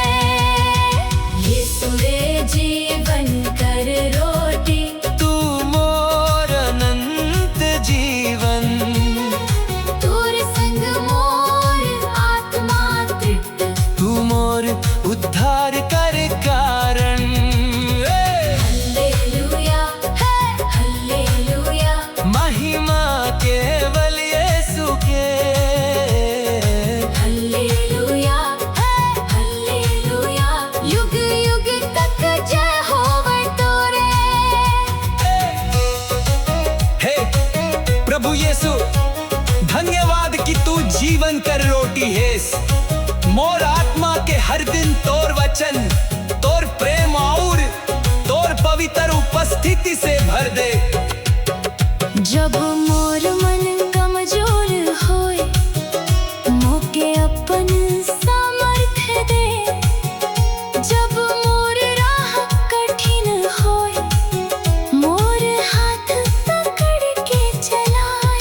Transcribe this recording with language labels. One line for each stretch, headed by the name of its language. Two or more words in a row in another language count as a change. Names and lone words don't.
Sadri: यीशु रे जीवन कर रोटी तू मोर अनंत जीवन। तोर संग मोर आत्मा तृप्त। तू मोर उद्धार कर कारण। हालेलुया हालेलुया महिमा केवल यीशु के। हालेलुया हालेलुया युग युग तक जय होवे तोरे। हे प्रभु यीशु धन्यवाद कि तू जीवन कर रोटी हेस। मोर आत्मा के हर दिन तोर वचन तोर प्रेम और तोर पवित्र उपस्थिति से भर दे। जब मोर मन कमजोर होए मोके अपन सामर्थ्य दे। जब मोर राह कठिन होए मोर हाथ पकड़ के चलाए।